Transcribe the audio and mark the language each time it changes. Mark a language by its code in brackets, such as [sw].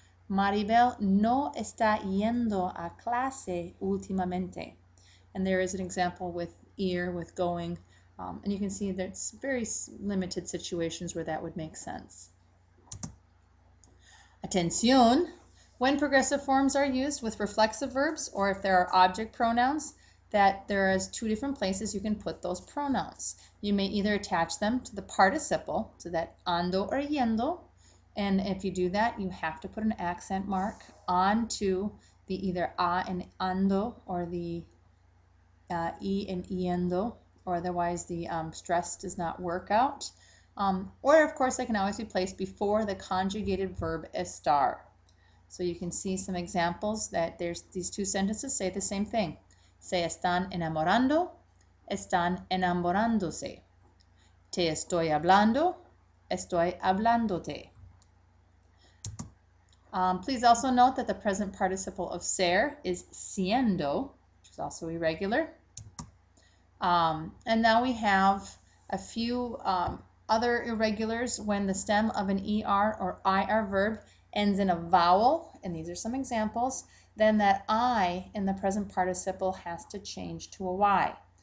[es] Maribel no está yendo a clase últimamente. [en] And there is an example with ir, with going. And you can see there's very limited situations where that would make sense. Atención. When progressive forms are used with reflexive verbs, or if there are object pronouns, that there is two different places you can put those pronouns. You may either attach them to the participle, so that ando or yendo, and if you do that, you have to put an accent mark onto the either a and ando or the e and yendo, or otherwise the stress does not work out. Or of course, they can always be placed before the conjugated verb estar. So you can see some examples that there's these two sentences say the same thing. [es] Se están enamorando, están enamorándose. Te estoy hablando, estoy hablándote. [en] Please also note that the present participle of ser is siendo, which is also irregular. And now we have a few other irregulars when the stem of an ER or IR verb ends in a vowel, and these are some examples, then that I in the present participle has to change to a Y.